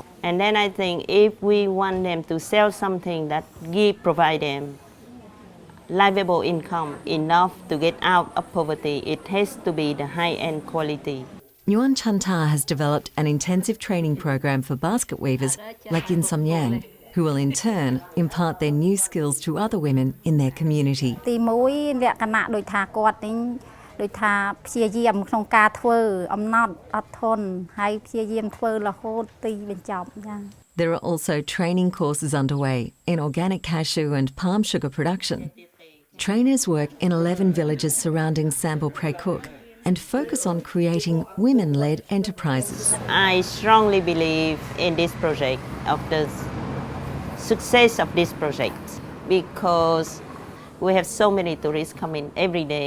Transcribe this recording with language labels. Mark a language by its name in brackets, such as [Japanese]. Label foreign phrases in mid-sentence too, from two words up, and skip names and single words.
[English] And then I think if we want them to sell something that provide them livable income enough to get out of poverty, it has to be the high-end quality. Nguyen Chanta has developed an intensive training program for basket weavers like Yin Som Yang, who will in turn impart their new skills to other women in their community. [Khmer] ទី1លក្ខណៈដូចថាគាត់នេះដូចថាព្យាយាមក្នុងការធ្វើអំណត់អត់ធន់ហើយព្យាយាមធ្វើរហូតទីបញ្ចប់ចា៎ [English] There are also training courses underway in organic cashew and palm sugar production. Trainers work in 11 villages surrounding Sambor Prei Kuk and focus on creating women-led enterprises. I strongly believe in this project, of the success of this project, because we have so many tourists coming every day.